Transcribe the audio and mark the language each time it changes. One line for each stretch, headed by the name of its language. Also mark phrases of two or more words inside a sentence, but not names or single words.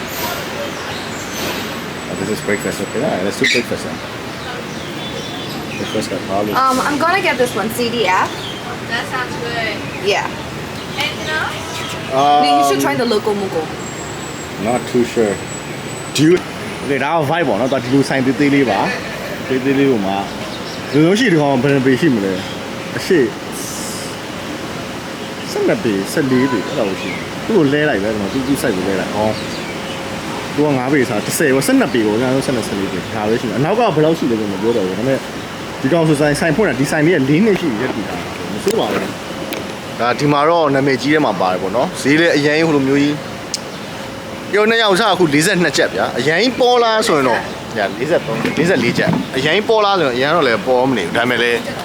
English: Oh, this is breakfast. Okay, yeah, let's do breakfast then. Breakfast got probably. I'm gonna get this one, CDF. That sounds good. Yeah. Anything else? You should try the logo mugo. Not too sure. Do you?
Burmese: Okay, ဒါက vibe ပေါ့နော်။ဒါဒီလိုဆိုင်သေးသေးလေးပါ။သေးသေးလေးကိုမှလူလုံးရှိဒီကောင်ဘယ်နှပေရှိမလဲ။အရှိ12ပေ14ပေအဲ့ လိုရှိ။သူ့ကိုလဲလိုက်ပဲကျွန်တော်တူးဆိုင်ကိုလဲလိုက်။ဟော။သူက9ပေစား10ကို12ပေကိုကျွန်တော်12 14ပေဒါပဲရှိတယ်။အနောက်ကဘယ်လောက်ရှိလဲကျွန်တော်ပြောတော့ဘူး။ဒါပေမဲ့ဒီကောင်ဆိုဆိုင်ဖွင့်တာဒီဆိုင်လေးက4နှစ်ရှိရက်ပြီလား။မစိုးပါဘူး။ဒါဒီမှာတော့နာမည်ကြီးထဲမှာပါတယ်ပေါ့နော်။ဈေးလည်းအရင်ဟိုလိုမျိုးကြီးရုံနဲ့ရောက်စားအခု42ချက်ဗျာအရင်ပေါ်လားဆိုရင်တော့ညာ44ချက်အရင်ပေါ်လားဆိုရင်အရင်တော့လည်းပေါ်မနေဘူးဒါပေမဲ့လည်း